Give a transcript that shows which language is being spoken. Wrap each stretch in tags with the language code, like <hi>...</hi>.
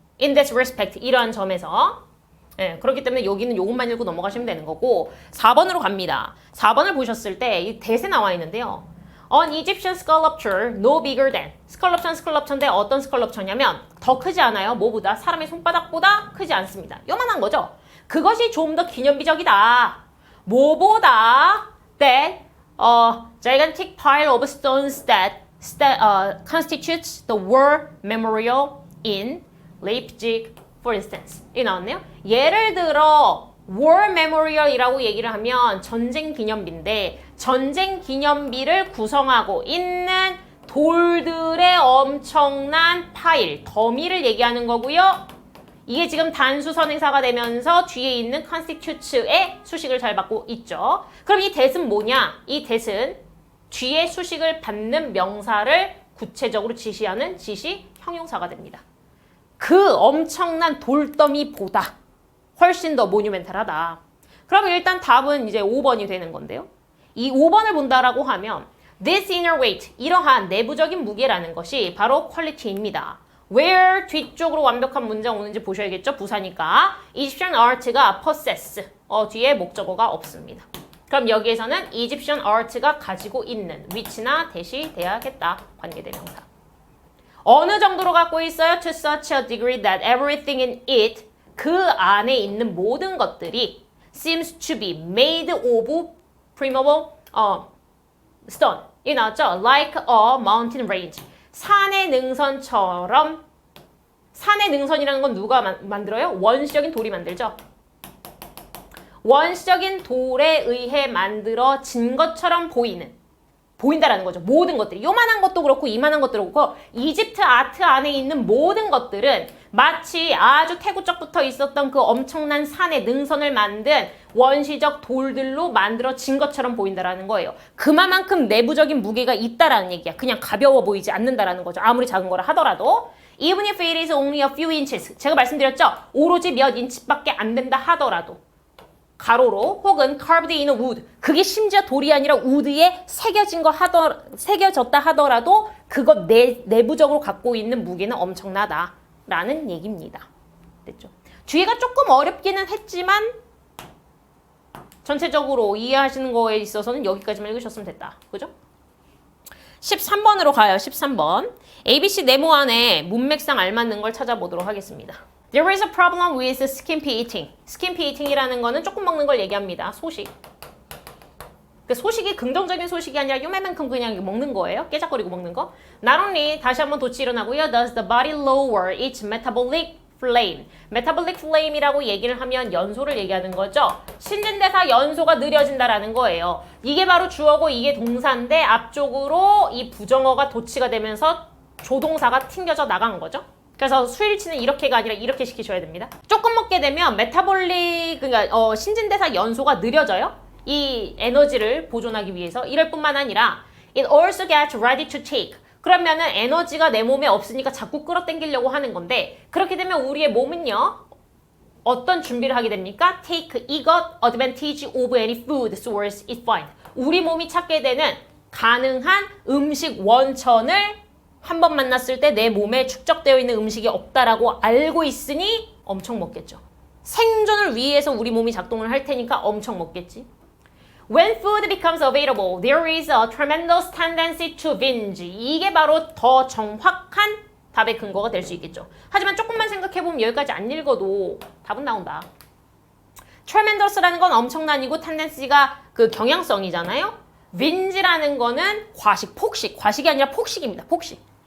<en>In this respect</en> <ko>이러한 점에서 그렇기 때문에 여기는 요것만 읽고 넘어가시면 되는 거고 4번으로 갑니다. 4번을 보셨을 때 이 대세 나와 있는데요.</ko> <en>An Egyptian sculpture no bigger than.</en> <ko>스컬럽천인데 어떤 스컬럽천이냐면 더 크지 않아요. 뭐보다? 사람의 손바닥보다 크지 않습니다. 요만한 거죠. 그것이 좀 더 기념비적이다. 뭐보다?</ko> <en>That gigantic pile of stones that constitutes the war memorial in Leipzig, for instance.</en> <ko>이 나왔네요. 예를 들어 war memorial이라고 얘기를 하면 전쟁 기념비인데 전쟁 기념비를 구성하고 있는 돌들의 엄청난 파일, 더미를 얘기하는 거고요. 이게 지금 단수 선행사가 되면서 뒤에 있는 constitutes의 수식을 잘 받고 있죠. 그럼 이 that은 뭐냐? 이 that은 뒤에 수식을 받는 명사를 구체적으로 지시하는 지시 형용사가 됩니다. 그 엄청난 돌더미보다 훨씬 더 모뉴멘탈하다. 그럼 일단 답은 이제 5번이 되는 건데요. 이 5번을 본다라고 하면</ko> <en>This inner weight,</en> <ko>이러한 내부적인 무게라는 것이 바로 퀄리티입니다. Where 뒤쪽으로 완벽한 문장 오는지 보셔야겠죠? 부사니까. Egyptian art가 possess, 뒤에 목적어가 없습니다. 그럼 여기에서는 Egyptian art가 가지고 있는 위치나 대시 돼야겠다. 관계대명사. 어느 정도로 갖고 있어요?</ko> <en>To such a degree that everything in it,</en> <ko>그 안에 있는 모든 것들이</ko> <en>seems to be made of primeval stone.</en> <ko>이 나왔죠?</ko> <en>Like a mountain range.</en> <ko>산의 능선처럼. 산의 능선이라는 건 누가 만들어요? 원시적인 돌이 만들죠. 원시적인 돌에 의해 만들어진 것처럼 보인다라는 거죠. 모든 것들이. 요만한 것도 그렇고 이만한 것도 그렇고 이집트 아트 안에 있는 모든 것들은 마치 아주 태고적부터 있었던 그 엄청난 산의 능선을 만든 원시적 돌들로 만들어진 것처럼 보인다라는 거예요. 그만큼 내부적인 무게가 있다라는 얘기야. 그냥 가벼워 보이지 않는다라는 거죠. 아무리 작은 거라 하더라도.</ko> <en>Even if it is only a few inches.</en> <ko>제가 말씀드렸죠. 오로지 몇 인치밖에 안 된다 하더라도. 가로로 혹은</ko> <en>carved in wood.</en> <ko>그게 심지어 돌이 아니라 우드에 새겨졌다 하더라도 그것 내부적으로 갖고 있는 무게는 엄청나다라는 얘기입니다. 됐죠? 뒤에가 조금 어렵기는 했지만 전체적으로 이해하시는 거에 있어서는 여기까지만 읽으셨으면 됐다. 그죠? 13번으로 가요. 13번. ABC 네모 안에 문맥상 알맞는 걸 찾아보도록 하겠습니다.</ko> <en>There is a problem with skimpy eating.</en> <ko>skimpy eating이라는 거는 조금 먹는 걸 얘기합니다. 소식. 그 소식이 긍정적인 소식이 아니라 요만큼 그냥 먹는 거예요. 깨작거리고 먹는 거. Not only 다시 한번 도치 일어나고요.</ko> <en>Does the body lower its metabolic flame.</en> <ko>metabolic flame이라고 얘기를 하면 연소를 얘기하는 거죠. 신진대사 연소가 느려진다라는 거예요. 이게 바로 주어고 이게 동사인데 앞쪽으로 이 부정어가 도치가 되면서 조동사가 튕겨져 나간 거죠. 그래서 수일치는 이렇게가 아니라 이렇게 시키셔야 됩니다. 조금 먹게 되면 메타볼릭 그러니까 신진대사 연소가 느려져요. 이 에너지를 보존하기 위해서 이럴 뿐만 아니라</ko> <en>it also gets ready to take.</en> <ko>그러면은 에너지가 내 몸에 없으니까 자꾸 끌어당기려고 하는 건데 그렇게 되면 우리의 몸은요. 어떤 준비를 하게 됩니까?</ko> <en>Take</en> <ko>이것</ko> <en>advantage of any food source it find.</en> <ko>우리 몸이 찾게 되는 가능한 음식 원천을 한 번 만났을 때 내 몸에 축적되어 있는 음식이 없다라고 알고 있으니 엄청 먹겠죠. 생존을 위해서 우리 몸이 작동을 할 테니까 엄청 먹겠지.</ko> <en>When food becomes available, there is a tremendous tendency to binge.</en> <ko>이게 바로 더 정확한 답의 근거가 될 수 있겠죠. 하지만 조금만 생각해보면 여기까지 안 읽어도 답은 나온다. tremendous라는 건 엄청난이고 tendency가 그 경향성이잖아요. binge라는 거는 과식, 폭식. 과식이 아니라 폭식입니다. 폭식.</ko>